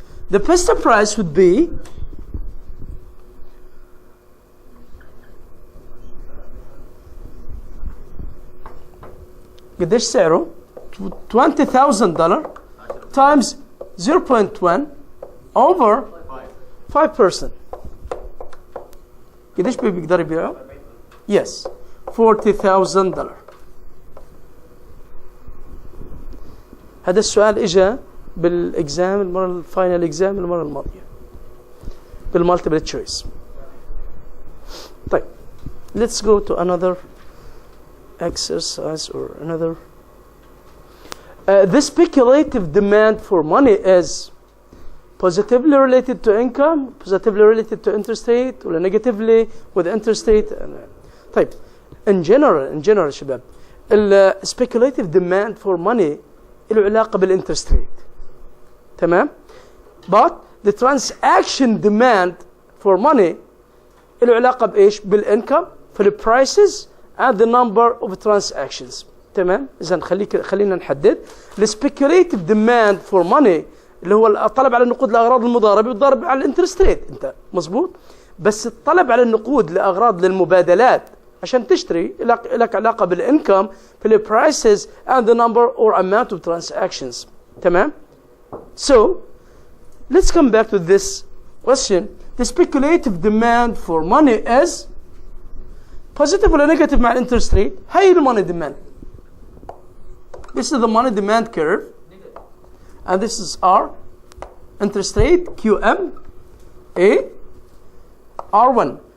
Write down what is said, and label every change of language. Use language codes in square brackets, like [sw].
[en] The best price would be [ar] قديش سعره؟ [en] $20,000 times 0.1 over 5%. [ar] قديش بيقدر يبيعه؟ [en] Yes, [ar] $40,000. هذا السؤال اجى بالاكزام الفاينل اكزام المره الماضيه بالمالتيبل تشويس. طيب [en] let's go to another exercise or another. The speculative demand for money is positively related to income, positively related to interest rate, or negatively with interest rate. [ar] طيب [en] in general شباب speculative demand for money [ar] له علاقة [en] بالinterest rate. [ar] تمام؟ [en] But the transaction demand for money [ar] له علاقة بإيش؟ [en] بالincome, for the prices and the number of transactions. [ar] تمام؟ إذا خلينا نحدد. [en] The speculative demand for money [ar] اللي هو الطلب على النقود لأغراض المضاربة يضارب على الانترست ريت. أنت مظبوط؟ بس الطلب على النقود لأغراض للمبادلات عشان تشتري لك علاقة بالإنكم في [en] the prices and the number or amount of transactions. [ar] تمام؟ [en] So let's come back to this question. The speculative demand for money is positive or negative مع interest rate. هاي money demand. This is the money demand curve. And this is our interest rate QM A R1.